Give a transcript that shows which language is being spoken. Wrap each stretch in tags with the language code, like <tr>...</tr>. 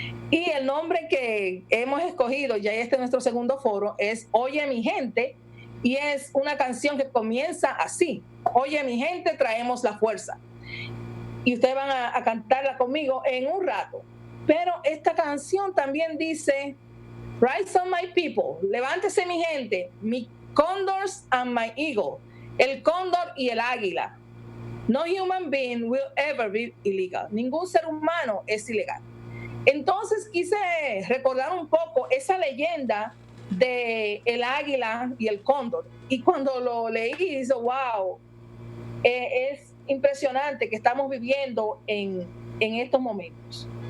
<es>Y el nombre que hemos escogido, ya este es nuestro segundo foro, es Oye mi gente, y es una canción que comienza así: Oye mi gente, traemos la fuerza. Y ustedes van a cantarla conmigo en un rato. Pero esta canción también dice:</es> <en>Rise on my people,</en> <es>levántese mi gente,</es> <en>mi condors and my eagle,</en> <es>el cóndor y el águila.</es> <en>No human being will ever be illegal.</en> <es>Ningún ser humano es ilegal. Entonces quise recordar un poco esa leyenda de el águila y el cóndor. Y cuando lo leí, dije, wow, es impresionante que estamos viviendo en estos momentos.</es>